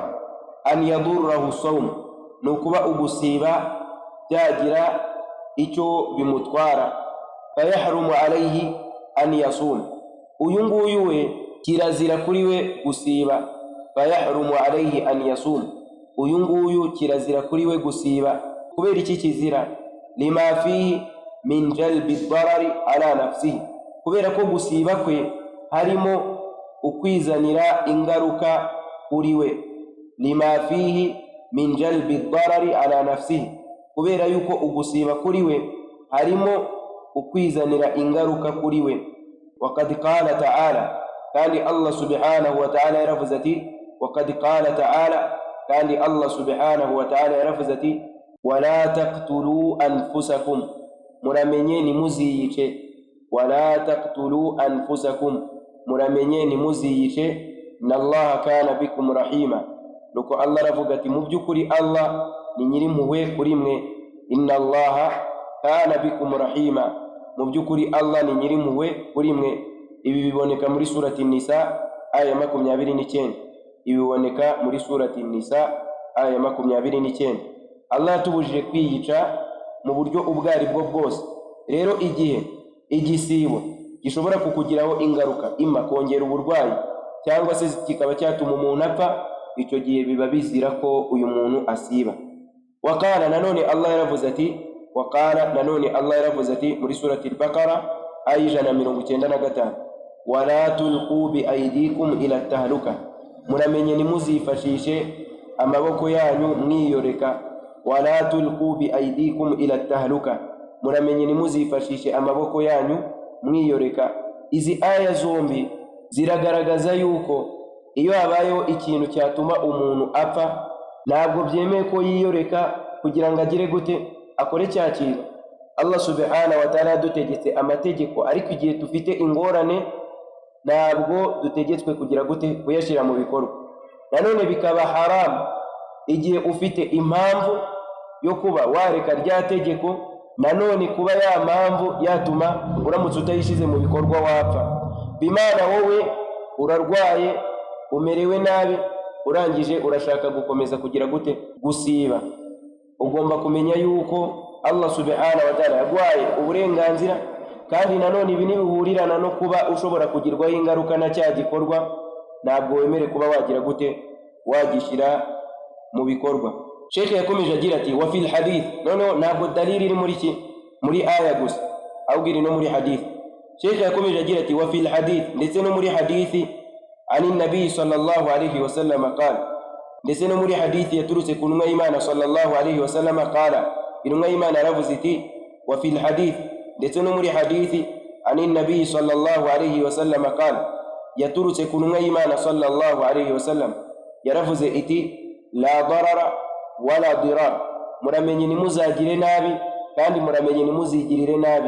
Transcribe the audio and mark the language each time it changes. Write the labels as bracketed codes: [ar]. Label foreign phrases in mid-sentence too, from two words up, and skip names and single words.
[ar] أن يضره الصوم, [rw] ni ukuba ugusiba byagira icyo bimutwara. [ar] فيحرم عليه أن يصوم, [rw] uyu nguyu we kirazira kuri we gusiba. [ar] فيحرم عليه أن يصوم, [rw] uyu nguyu kirazira kuri we gusiba. Kubera iki kizira? [ar] لما فيه من جلب الضرر على نفسه, [rw] kubera ko gusiba kwe harimo ukwizanira ingaruka kuri we. [ar] لما فيه من جلب الضرر على نفسه, [rw] kubera yuko ugusiba kuri we harimo ukwizanira ingaruka kuri we. [ar] وقد قال تعالى, [rw] kandi [ar] الله سبحانه وتعالى [rw] yaravuze ati, [ar] وقد قال تعالى, [rw] kandi [ar] الله سبحانه وتعالى [rw] yaravuze ati, [ar] ولا تقتلوا أنفسكم, [rw] muramenye nimuziyice. [ar] ولا تقتلوا أنفسكم, [rw] muramenye nimuziyice. [ar] إن الله كان بكم رحيما, [rw] nuko Allah aravuga ati mu by'ukuri Allah ni nyirimpuhwe kuri mwe. [ar] إن الله كان بكم رحيما, [rw] mu by'ukuri Allah ni nyirimpuhwe kuri mwe. Ibi biboneka muri surati Nisa aya 29. Ibi biboneka muri surati Nisa aya 29. Allah yatubujije kwiyica mu buryo ubwo ari bwo bwose. Rero igihe igisibo gishobora kukugiraho ingaruka, ima kongera uburwayi cyangwa se kikaba cyatuma umuntu apfa, icyo gihe biba bizira ko uyu muntu asiba. Waqala, nanone Allah yaravuze ati, waqala, nanone Allah yaravuze ati muri surati al-Baqara aya 195, [ar] ولا تلقوا بأيديكم إلى التهلكة, [rw] muramenye nimuzifashishe amaboko yanyu mwiyoreka. [ar] ولا تلقوا بأيديكم إلى التهلكة, [rw] muramenye nimuzifashishe amaboko yanyu mwiyoreka. Izi aya zombi ziragaragaza yuko iyo habayeho ikintu cyatuma umuntu apfa, ntabwo byemeye ko yiyoreka kugira ngo agire gute, akore cya kintu. [ar] الله سبحانه وتعالى [rw] yadutegetse amategeko, ariko igihe dufite ingorane ntabwo dutegetswe kugira gute, kuyashyira mu bikorwa. Nanone bikaba haramu igihe ufite impamvu yo kuba wareka rya tegeko, nanone kuba ya mpamvu yatuma uramutse utayishize mu bikorwa wapfa. Bimana wowe urarwaye, umerewe nabi, urangije urashaka gukomeza kugira gute, gusiba. Ugomba kumenya yuko [ar] الله سبحانه وتعالى [rw] yagwaye uburenganzira, kandi nanone ibi nibihurirana no kuba ushobora kugirwaho ingaruka na cya gikorwa, ntabwo wemere kuba wagira gute, wagishyira mu bikorwa. Sheikh yakomeje agira ati, [ar] وفي الحديث, [rw] noneho ntabwo dalili iri muri aya gusa, ahubwo iri no muri hadith. Sheikh yakomeje agira ati, [ar] وفي الحديث, [rw] ndetse no muri hadithi [ar] عن النبي صلى الله عليه وسلم قال, [rw] ndetse no muri hadithi yaturutse ku ntumwa y'Imana [ar] صلى الله عليه وسلم قال, [rw] intumwa y'Imana yaravuze iti, [ar] وفي الحديث, [rw] ndetse no muri hadithi [ar] عن النبي صلى الله عليه وسلم قال, [rw] yaturutse ku ntumwa y'Imana [ar] صلى الله عليه وسلم [rw] yaravuze iti, [ar] لا ضرر ولا ضرار, [rw] muramenye nimuzagire nabi kandi muramenye nimuzigirire nabi.